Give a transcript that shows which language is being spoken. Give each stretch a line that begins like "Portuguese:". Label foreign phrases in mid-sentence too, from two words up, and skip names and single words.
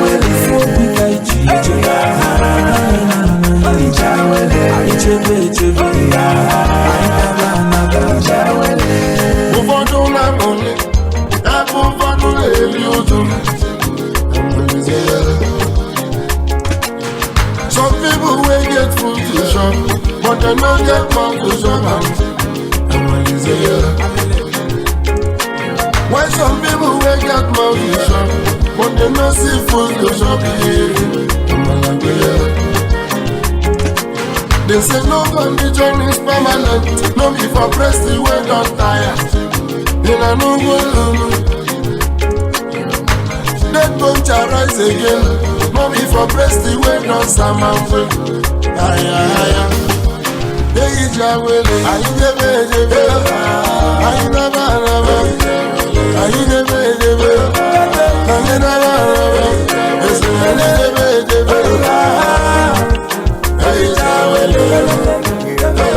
Igbo: Ife obi ka iji ije. Anyị jebe ejebe, anyị naba anaba. Ụfọdụ na-amụli, ebe ụfọdụ na-eri ụjụ.
Nigerian Pidgin: Some people wey get food to chop, but dem no get mouth to chop am. Why some people wey get mouth to chop, but dem no see food to chop? They say no condition is permanent, no be for person wey don tire. Una no go lulu. Dead bone shall rise again, no be for person wey don samamwe. Aya, aya.
Igbo: Eyi ji awele, anyị debe edebe, anyị naba anaba, anyị debe edebe, anyị naba anaba, esi anyị debe edebe. Eyi ji awele.